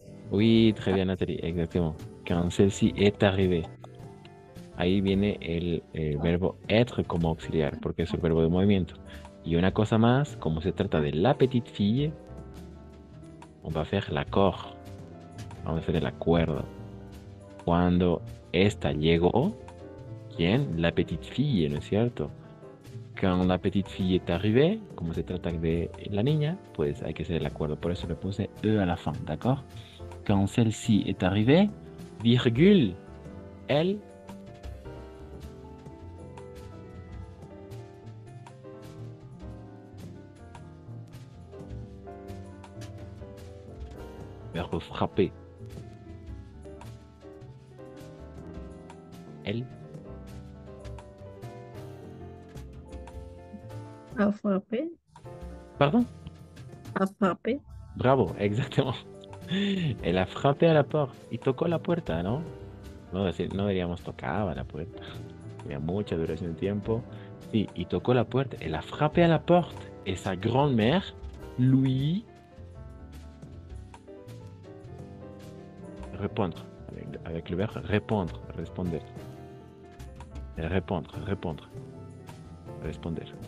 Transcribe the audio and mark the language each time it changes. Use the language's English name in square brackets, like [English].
[French] Oui, très bien, Nathalie, exactement. Quand celle-ci est arrivée. [Spanish] Ahí viene el verbo être como auxiliar, porque es el verbo de movimiento. Y una cosa más, como se trata de la [French] petite fille, on va faire l'accord. [Spanish] Vamos a hacer el acuerdo. Cuando esta llegó, ¿quién? [French] La petite fille, [Spanish] ¿no es cierto? [French] Quand la petite fille est arrivée, [Spanish] como se trata de la niña, pues hay que hacer el acuerdo. Por eso le puse E [French] à la fin, d'accord? Quand celle-ci est arrivée, virgule, elle. Verbe frapper. Elle. A frappé. Pardon? A frappé. Bravo, exactement. Elle a frappé a la porte [Spanish] y tocó la puerta, ¿no? No, no diríamos tocaba la puerta. Tenía mucha duración de tiempo. Sí, y tocó la puerta. [French] Elle a frappé à la porte. Et sa grand-mère lui répondre. Avec le verbe répondre, responder. Répondre, répondre. Responder.